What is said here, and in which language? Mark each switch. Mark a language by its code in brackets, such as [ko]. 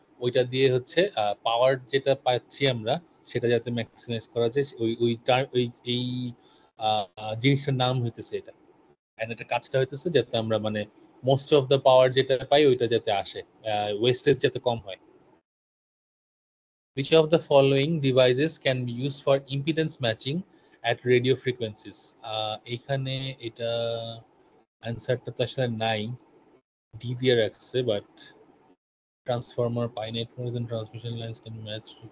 [bn] ওইটা দিয়ে হচ্ছে পাওয়ার যেটা পাচ্ছি আমরা সেটা যাতে ম্যাক্সিমাইজ করা যায়, এই জিনিসটার নাম হইতেছে এটা। এন্ড এটা কাজটা হইতেছে যাতে আমরা মানে মোস্ট অফ দ্য পাওয়ার যেটা পাই ওইটা যাতে আসে, ওয়েস্টেজ যাতে কম হয়। [en] Which of the following devices can be used for impedance matching at radio frequencies? [bn] এখানে এটা অ্যান্সারটা তো আসলে নাই, ডি দিয়ে রাখছে, but [en] Transformer, pi networks and transmission lines can match.